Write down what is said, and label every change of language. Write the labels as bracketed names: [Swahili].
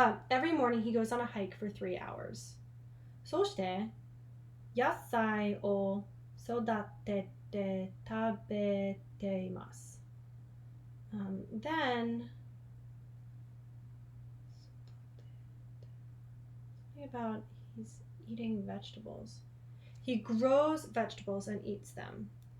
[English] Every morning he goes on a hike for 3 hours. [Japanese] そして野菜を育てて食べています。 [English] Then something about he's eating vegetables. He grows vegetables and eats them.